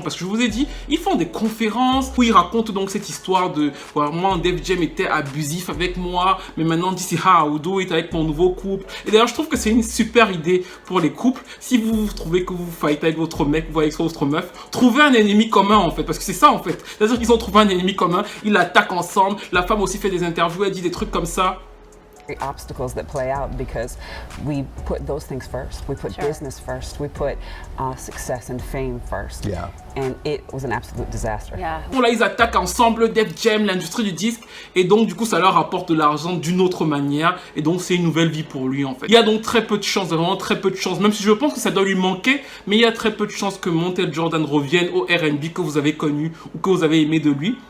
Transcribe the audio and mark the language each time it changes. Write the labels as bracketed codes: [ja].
[fr] Parce que je vous ai dit, ils font des conférences où ils racontent donc cette histoire de moi, Def Jam était abusif avec moi, mais maintenant [en] This is how we do it [fr] avec mon nouveau couple. Et d'ailleurs, je trouve que c'est une super idée pour les couples. Si vous trouvez que vous fightez avec votre mec, vous avec votre meuf, trouvez un ennemi commun en fait, parce que c'est ça en fait. C'est-à-dire qu'ils ont trouvé un ennemi commun, ils l'attaquent ensemble. La femme aussi fait des interviews, elle dit des trucs comme ça. [en] Obstacles that play out because we put those things first. We put business first. We put success and fame first. Yeah. And it was an absolute disaster. [fr] Bon, là, ils attaquent ensemble Def Jam, l'industrie du disque, et donc du coup, ça leur rapporte de l'argent d'une autre manière, et donc c'est une nouvelle vie pour lui en fait. Il y a donc très peu de chance, vraiment très peu de chance, même si je pense que ça doit lui manquer, mais il y a très peu de chance que Montel Jordan revienne au R&B que vous avez connu ou que vous avez aimé de lui.